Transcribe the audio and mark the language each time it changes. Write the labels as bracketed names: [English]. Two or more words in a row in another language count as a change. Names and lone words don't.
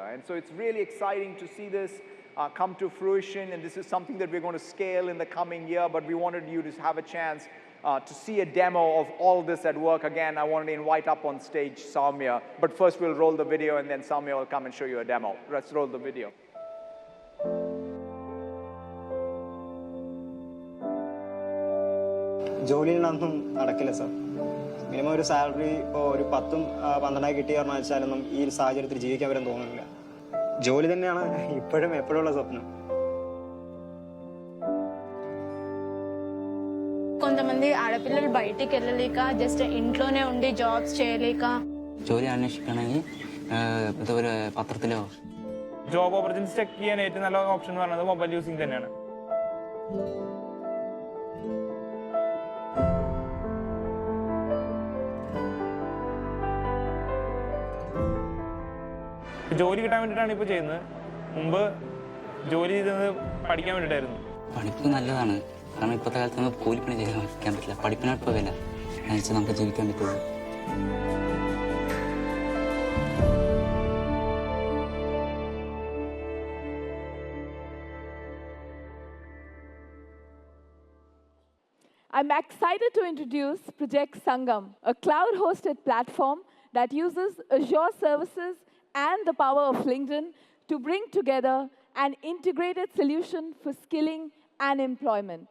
[English] And so it's really exciting to see this come to fruition, and this is something that we're going to scale in the coming year, but we wanted you to have a chance to see a demo of all this at work. Again, I wanted to invite up on stage Saumya, but first we'll roll the video and then Saumya will come and show you a demo. Let's roll the video. [Malayalam] ജോലിയിലൊന്നും നടക്കില്ല സർ. മിനിമം ഒരു സാലറി ഇപ്പോൾ ഒരു 10-12 കിട്ടിയെന്ന് വെച്ചാലൊന്നും ഈ സാഹചര്യത്തിൽ ജീവിക്കാൻ വരാൻ തോന്നുന്നില്ല. ജോലി തന്നെയാണ് ഇപ്പോഴും എപ്പോഴുള്ള സ്വപ്നം. [Telugu] కొంతమంది ఆడపిల్లలు బయటికి వెళ్ళలేక జస్ట్ ఇంట్లోనే ఉండి జాబ్స్ చేయలేక [Malayalam] ജോലി അന്വേഷിക്കണമെങ്കിൽ ഇതുപോലെ പത്രത്തിലോ [English] job opportunities check [Malayalam] ചെയ്യാൻ ഏറ്റവും നല്ല ഓപ്ഷൻ എന്ന് പറയുന്നത് [English] mobile using [Malayalam] തന്നെയാണ്. ജോലി കിട്ടാൻ വേണ്ടിയിട്ടാണ് ഇപ്പോൾ ചെയ്യുന്നത്. മുമ്പ് ജോലി ചെയ്തത് പഠിക്കാൻ വേണ്ടിയിട്ടായിരുന്നു. പഠിപ്പ് നല്ലതാണ്, കാരണം ഇപ്പോഴത്തെ കാലത്ത് നമുക്ക് കൂലിപ്പണി ചെയ്യാൻ പറ്റില്ല. പഠിപ്പിനാണ് ഇപ്പോൾ വില, എന്നുവെച്ചാൽ നമുക്ക് ജീവിക്കാൻ പറ്റുള്ളൂ. [English] I'm excited to introduce Project Sangam, a cloud-hosted platform that uses Azure services and the power of LinkedIn to bring together an integrated solution for skilling and employment.